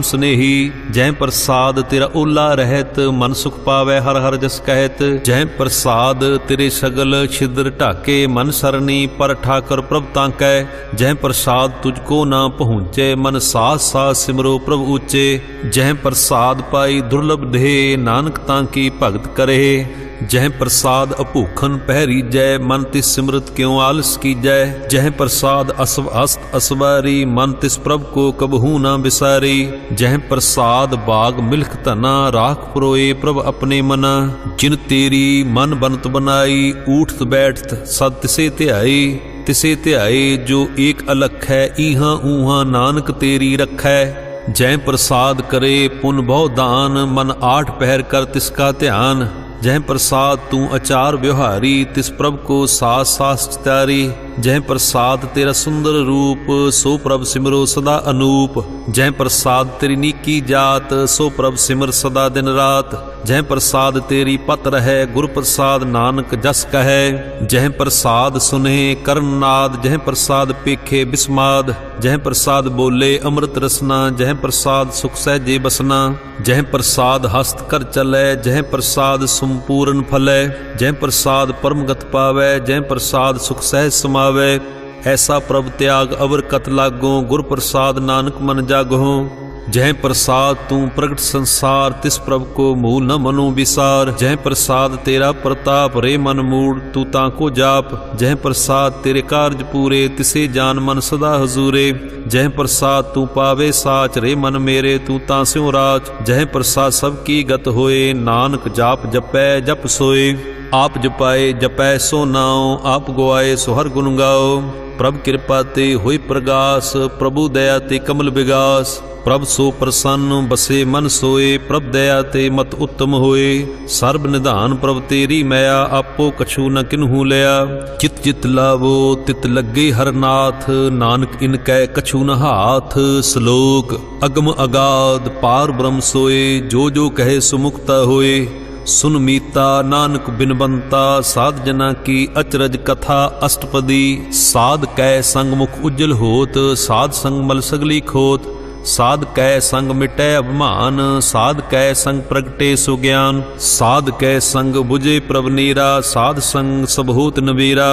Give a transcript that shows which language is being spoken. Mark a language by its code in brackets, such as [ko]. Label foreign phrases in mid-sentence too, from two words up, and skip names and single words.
[pa] ਸਨੇਹੀ, ਜਹ ਪ੍ਰਸਾਦ ਤੇਰਾ ਓਲਾ ਰਹਿਤ, ਮਨ ਸੁਖ ਪਾਵੈ ਹਰ ਹਰ ਜਸ ਕਹਿਤ, ਜਹ ਪ੍ਰਸਾਦ ਤੇਰੇ ਸਗਲ ਛਿਦਰ ਢਾਕੇ, ਮਨ ਸਰਨੀ ਪਰ ਠਾਕਰ ਪ੍ਰਭ ਤਾਂ ਕੈ, ਜਹ ਪ੍ਰਸਾਦ ਤੁਝ ਕੋ ਨਾ ਪਹੁੰਚੇ, ਮਨ ਸਾਥ ਸਾਥ ਸਿਮਰੋ ਪ੍ਰਭ ਉੱਚੇ, ਜਹ ਪ੍ਰਸਾਦ ਪਾਈ ਦੁਰਲਭ ਦੇ, ਨਾਨਕ ਤਾਂ ਕੀ ਭਗਤ ਕਰੇ, ਜਹ ਪ੍ਰਸਾਦ ਅਭੂਖਨ ਪਹਰੀਜੈ ਮਨ ਤਿਸ ਸਿਮਰਤ ਕਿਉਂ ਆਲਸ ਕੀਜੈ। ਜਹ ਪ੍ਰਸਾਦ ਅਸਵ ਹਸਤ ਅਸਵਾਰੀ ਮਨ ਤਿਸ ਪ੍ਰਭ ਕੋ ਕਬਹੂ ਨ ਬਿਸਾਰੀ। ਜਹ ਪ੍ਰਸਾਦ ਬਾਗ ਮਿਲਖ ਧਨਾ ਰਾਖ ਪੁਰੋਏ ਪ੍ਰਭ ਅਪਨੇ ਮਨਾ। ਜਿਨ ਤੇਰੀ ਮਨ ਬਨਤ ਬਨਾਈ ਊਠਤ ਬੈਠਤ ਸਦ ਤਿਸੇ ਧਿਆਈ। ਤਿਸੇ ਧਿਆਏ ਜੋ ਏਕ ਅਲਖ ਹੈ ਈਹਾ ਊਹਾ ਨਾਨਕ ਤੇਰੀ ਰਖੈ। ਜੈ ਪ੍ਰਸਾਦ ਕਰੇ ਪੁਨ ਬਹੁ ਦਾਨ ਮਨ ਆਠ ਪਹਰ ਕਰ ਤਿਸਕਾ ਧਿਆਨ। ਜੈ ਪ੍ਰਸਾਦ ਤੂ ਅਚਾਰ ਬਿਉਹਾਰੀ ਤਿਸ ਪ੍ਰਭ ਕੋ ਸਾਸ ਸਾਸ ਚਿਤਾਰੀ। ਜੈ ਪ੍ਰਸਾਦ ਤੇਰਾ ਸੁੰਦਰ ਰੂਪ ਸੋ ਪ੍ਰਭ ਸਿਮਰੋ ਸਦਾ ਅਨੂਪ। ਜੈ ਪ੍ਰਸਾਦ ਤੇਰੀ ਨੀਕੀ ਜਾਤ ਸੋ ਪ੍ਰਭ ਸਿਮਰ ਸਦਾ ਦਿਨ ਰਾਤ। ਜੈ ਪ੍ਰਸਾਦ ਤੇਰੀ ਪਤ ਰਹੇ ਗੁਰ ਪ੍ਰਸਾਦ ਨਾਨਕ ਜਸ ਕਹੇ। ਜੈ ਪ੍ਰਸਾਦ ਸੁਨੇ ਕਰਣਨਾਦ ਜੈ ਪ੍ਰਸਾਦ ਪੇਖੇ ਬਿਸਮਾਦ। ਜੈ ਪ੍ਰਸਾਦ ਬੋਲੇ ਅੰਮ੍ਰਿਤ ਰਸਨਾ ਜੈ ਪ੍ਰਸਾਦ ਸੁਖ ਸਹਜੇ ਬਸਨਾ। ਜੈ ਪ੍ਰਸਾਦ ਹਸਤ ਕਰ ਚਲੇ ਜੈ ਪ੍ਰਸਾਦ ਸੰਪੂਰਨ ਫਲੈ। ਜੈ ਪ੍ਰਸਾਦ ਪਰਮ ਗਤ ਪਾਵੈ ਜੈ ਪ੍ਰਸਾਦ ਸੁਖ ਸਹਜ ਸਮਾਵੈ। ਐਸਾ ਪ੍ਰਭ ਤਿਆਗ ਅਵਰ ਕਤ ਲਾਗੋ ਗੁਰ ਪ੍ਰਸਾਦ ਨਾਨਕ ਮਨ ਜਾਗੋ। ਜੈ ਪ੍ਰਸਾਦ ਤੂ ਪ੍ਰਗਟ ਸੰਸਾਰ ਤਿਸ ਪ੍ਰਭ ਕੋ ਮੂਲ ਨ ਮਨੋ ਵਿਸਾਰ। ਜੈ ਪ੍ਰਸਾਦ ਤੇਰਾ ਪ੍ਰਤਾਪ ਰੇ ਮਨ ਮੂੜ ਤੂ ਤਾਕੋ ਜਾਪ। ਜੈ ਪ੍ਰਸਾਦ ਤੇਰੇ ਕਾਰਜ ਪੂਰੇ ਤਿਸੇ ਜਾਨ ਮਨ ਸਦਾ ਹਜੂਰੇ। ਜੈ ਪ੍ਰਸਾਦ ਤੂ ਪਾਵੇ ਸਾਚ ਰੇ ਮਨ ਮੇਰੇ ਤੂ ਤਾਸਿਓਂ ਰਾਚ। ਜੈ ਪ੍ਰਸਾਦ ਸਬਕੀ ਗਤ ਹੋਏ ਨਾਨਕ ਜਾਪ ਜਪੈ ਜਪ ਸੋਏ। ਆਪ ਜਪਾਏ ਜਪੈ ਸੋ ਨਾਓ ਆਪ ਗੁਆਏ ਸੋ ਹਰ ਗੁਣ ਗਾਓ। ਪ੍ਰਭ ਕਿਰਪਾ ਤੇ ਹੋਈ ਪ੍ਰਗਾਸ ਪ੍ਰਭੂ ਦਇਆ ਤੇ ਕਮਲ ਬਿਗਾਸ। ਪ੍ਰਭ ਸੋ ਪ੍ਰਸੰਨ ਬਸੇ ਮਨ ਸੋਏ ਪ੍ਰਭ ਦਇਆ ਤੇ ਮਤ ਉੱਤਮ ਹੋਏ। ਸਰਬ ਨਿਧਾਨ ਪ੍ਰਭ ਤੇਰੀ ਮਇਆ ਆਪੋ ਕਛੁ ਨ ਕਿਨਹੂ ਲਿਆ। ਚਿਤ ਚਿਤ ਲਾਵੋ ਤਿਤ ਲਗੇ ਹਰਨਾਥ ਨਾਨਕ ਇਨਕੈ ਕਛੁ ਨ ਹਾਥ। ਸਲੋਕ ਅਗਮ ਅਗਾਧ ਪਾਰ ਬ੍ਰਹਮ ਸੋਏ ਜੋ ਜੋ ਕਹੇ ਸੁਮੁਕਤਾ ਹੋਏ। ਸੁਨ ਮੀਤਾ ਨਾਨਕ ਬਿਨਬੰਤਾ ਸਾਧ ਜਨਾ ਕੀ ਅਚਰਜ ਕਥਾ ਅਸਟਪਦੀ। ਸਾਧ ਕੈ ਸੰਗ ਮੁਖ ਉੱਜਲ ਹੋਤ ਸਾਧ ਸੰਗ ਮਲ ਸਗਲੀ ਖੋਤ। ਸਾਧ ਕੈ ਸੰਗ ਮਿਟੈ ਅਭਿਮਾਨ ਸਾਧ ਕੈ ਸੰਗ ਪ੍ਰਗਟੇ ਸੁਗਿਆਨ। ਸਾਧ ਕੈ ਸੰਗ ਬੁਝੇ ਪ੍ਰਭ ਨੀਰਾ ਸਾਧ ਸੰਗ ਸਭ ਹੋਤ ਨਬੀਰਾ।